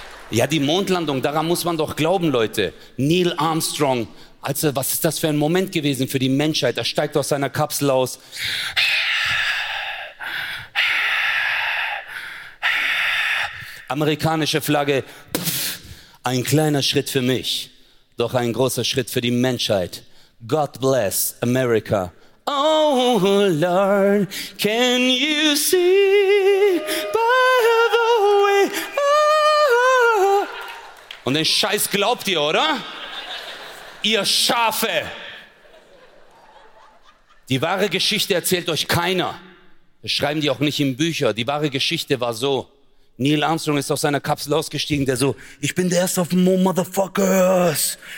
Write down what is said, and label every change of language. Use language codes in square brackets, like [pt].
[de] Ja, die Mondlandung, daran muss man doch glauben, Leute. Neil Armstrong, also was ist das für ein Moment gewesen für die Menschheit? Er steigt aus seiner Kapsel aus. Amerikanische Flagge. Ein kleiner Schritt für mich, doch ein großer Schritt für die Menschheit. [en] God bless America. Oh Lord, can you see by the way? Ah. [de] Und den Scheiß glaubt ihr, oder? Ihr Schafe! Die wahre Geschichte erzählt euch keiner. Das schreiben die auch nicht in Bücher. Die wahre Geschichte war so. Neil Armstrong ist aus seiner Kapsel ausgestiegen, der so, ich bin der Erste auf dem Mond, Motherfuckers.